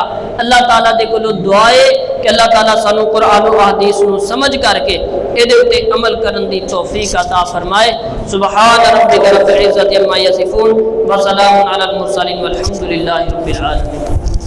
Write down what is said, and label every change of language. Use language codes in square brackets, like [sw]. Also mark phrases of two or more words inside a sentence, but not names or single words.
[pa] اللہ تعالیٰ دے کولو دعا ہے کہ اللہ تعالیٰ سانو قرآن و حدیث نو سمجھ کر کے ایدے اُتے عمل کرن دی توفیق عطا فرمائے۔ [ar] سبحان ربک رب العزت عما یصفون وسلام علی المرسلین والحمد للہ رب العالمین۔